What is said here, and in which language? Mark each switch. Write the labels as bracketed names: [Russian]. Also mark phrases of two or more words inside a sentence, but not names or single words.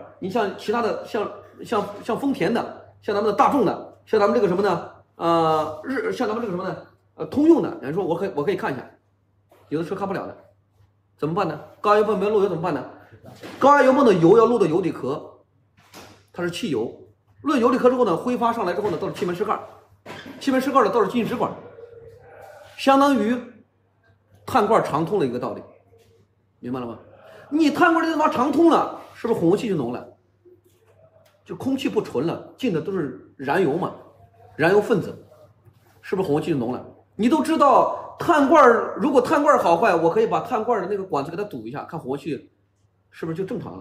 [Chinese] 你像其他的，像豐田的，像咱們的大眾的，像咱們這個什麼呢？像咱們這個什麼呢？通用的，人說我可以看一下，有的車看不了的。怎麼辦呢？高壓油泵沒有漏油怎麼辦呢？高壓油泵的油要漏到油底殼，它是汽油。漏油底殼之後呢，揮發上來之後呢，到了氣門室蓋，氣門室蓋呢到了進氣管，相當於碳罐長通的一個道理，明白了嗎？你碳罐這地方長通了，是不是混合氣就濃了？就空氣不純了，進的都是燃油嘛， 燃油分子，是不是混合气就浓了？你都知道碳罐如果碳罐好坏，我可以把碳罐的那个管子给它堵一下，看混合气是不是就正常了？